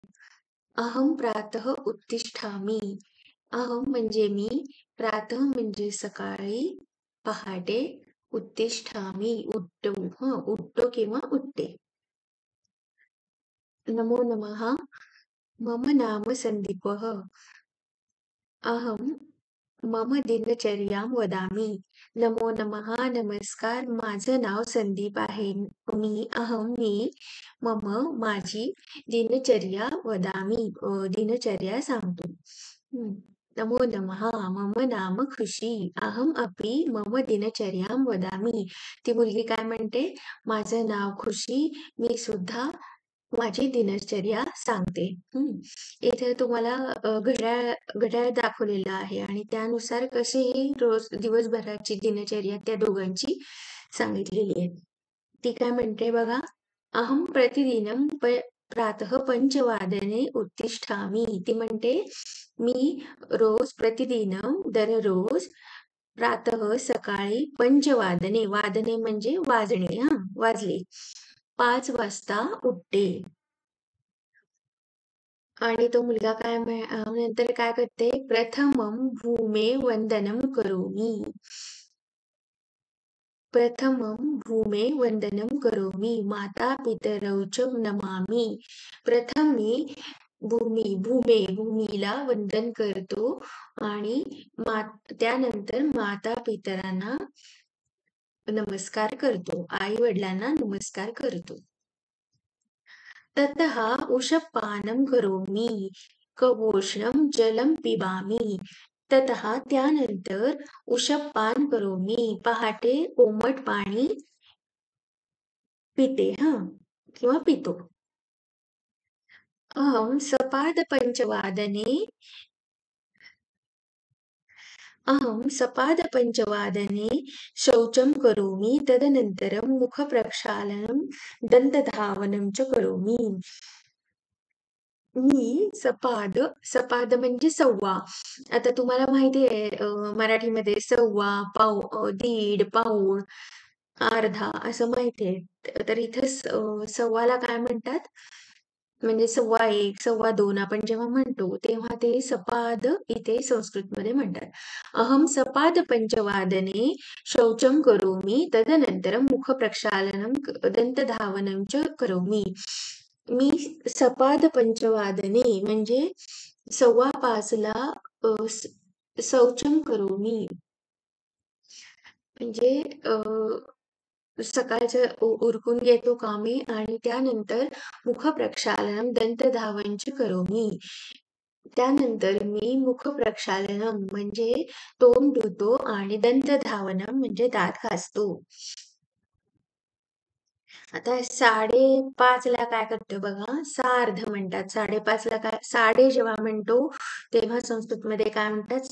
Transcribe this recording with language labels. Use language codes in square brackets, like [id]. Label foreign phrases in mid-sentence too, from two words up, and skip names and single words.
[sa] अहं प्रातः उत्तिष्ठामि. [mr] अहं म्हणजे मी, प्रातः म्हणजे सकाळी, पहाटे, उत्तिष्ठामि उठतो किंवा उठते. [sa] नमो नमः. मम नाम संदीपः. अहं मम दिनचर्यां वदामि. नमो नमः, [mr] नमस्कार. माझं नाव संदीप आहे. मी मम माझी दिनचर्या वदामि. दिनचर्या सांगतो. हं. [sa] नमो नमः. मम नाम खुशी. अहम् अपि मम दिनचर्यां वदामि. [mr] ती मुलगी काय म्हणते? माझं नाव खुशी. मी सुद्धा माझी दिनचर्या सांगते. हं. इथे तुम्हाला घड्याळ घड्याळ दाखवलेलं आहे आणि त्यानुसार कशीही रोज दिवसभराची दिनचर्या त्या दोघांची सांगितलेली आहे. ती काय म्हणते बघा, [sa] "अहं प्रतिदिनं प्रातः 5 वादने उत्तिष्ठामि." [mr] ती म्हणते, "मी दररोज प्रातः सकाळी 5 वादने." वादने म्हणजे वाजणे वाजले. 5 वाजता उठते. आणि तो मुलगा नंतर काय करते, [sa] "प्रथमं भूमे वंदनं करोमि." प्रथमं भूमे वंदनं करोमि. माता-पितरौ च नमामि. [mr] प्रथम मी भूमीला वंदन करतो आणि त्यानंतर माता-पितरांना नमस्कार करतो. आई-वडिलांना नमस्कार करतो. [sa] ततः उषःपानं करोमि. कवोष्णं जलं पिबामि. ततः त्यानंतर उषःपान करोमि. [mr] पहाटे कोमट पाणी पिते किंवा पितो. [sa] अहं सपादपञ्चवादने शौचं करोमि. तदनन्तरं मुखप्रक्षालनं, दन्तधावनं च करोमि. [mr] सपाद म्हणजे सव्वा. आता तुम्हाला माहिती आहे मराठीमध्ये सव्वा, दीड, पाऊण, अर्धा असं माहिती आहे. तर इथं सव्वाला काय म्हणतात? म्हणजे 1.15, 2.15 आपण जेव्हा म्हणतो, तेव्हा ते सपाद इथे संस्कृतमध्ये म्हणतात. [sa] अहं सपाद पंचवादने शौचं करोमि, तदनंतरं मुखप्रक्षालनं, दन्तधावनं च करोमि. [mr] मी [sa] सपाद पंचवादने [mr] म्हणजे 5:15ला [sa] शौचं करोमि. [mr] म्हणजे सकाळचं उरकून घेतो कामे आणि त्यानंतर [sa] मुखप्रक्षालनं दंतधावनच करोमि. [mr] त्यानंतर मी मुखप्रक्षालनं म्हणजे तोंड धुतो आणि दंतधावनं म्हणजे दात घासतो. आता 5:30ला काय करतो बघा, सार्ध म्हणतात. 5:30ला काय जेव्हा म्हणतो, तेव्हा संस्कृतमध्ये काय म्हणतात?